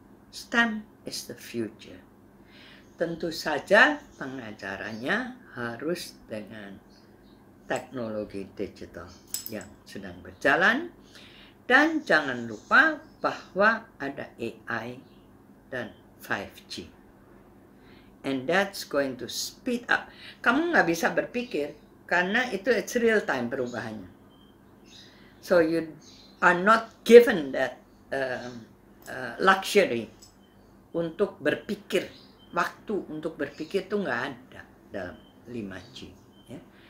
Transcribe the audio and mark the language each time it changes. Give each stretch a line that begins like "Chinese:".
English: STEM is the future.
Indonesian: Tentu saja pengajarannya harus dengan teknologi digital yang sedang berjalan. Dan jangan lupa bahwa ada AI dan 5G.
English: And that's going to speed up.
Indonesian: Kamu nggak bisa berpikir karena itu
English: it's real time
Indonesian: perubahannya.
English: So you are not given that luxury
Indonesian: untuk berpikir. Waktu untuk berpikir itu nggak ada dalam 5G. Ya.